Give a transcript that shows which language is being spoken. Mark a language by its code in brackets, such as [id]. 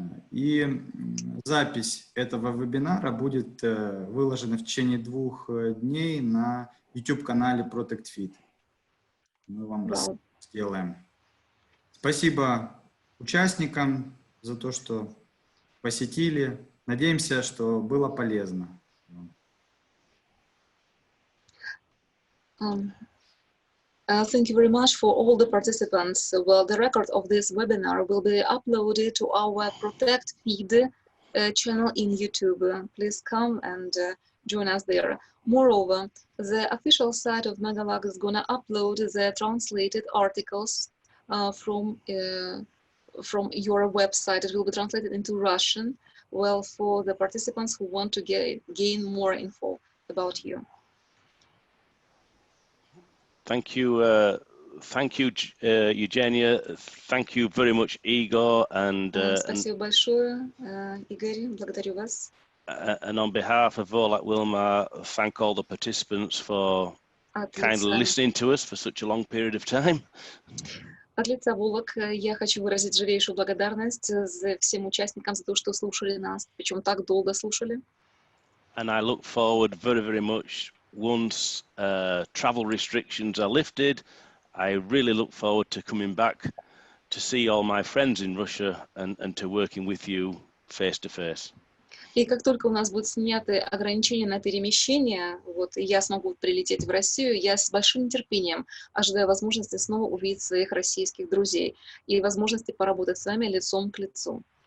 [ru] И запись этого вебинара будет выложена в течение 2 дней на YouTube-канале Protect&Feed. Мы вам сделаем. Спасибо участникам за то, что посетили. Надеемся, что было полезно. [en] Thank you very much for all the participants. Well, the record of this webinar will be uploaded to our Protect&Feed channel in YouTube. Please come and join us there. Moreover, the official site of Megalac is going to upload the translated articles from your website. It will be translated into Russian, well, for the participants who want to gain more info about you. Thank you, Eugenia. Thank you very much, Igor. [ru] Спасибо большое, Игорь. Благодарю вас. [en] And on behalf of Volac Wilmar, thank all the participants for kindly listening to us for such a long period of time. [ru] От лица Volac я хочу выразить живейшую благодарность всем участникам за то, что слушали нас, причем так долго слушали. [en] And I look forward very, very much. Once travel restrictions are lifted, I really look forward to coming back to see all my friends in Russia and to working with you face to face. [ru] И как только у нас будут сняты ограничения на перемещение, вот, и я смогу прилететь в Россию, я с большим нетерпением ожидаю возможности снова увидеть своих российских друзей и возможности поработать с вами лицом к лицу.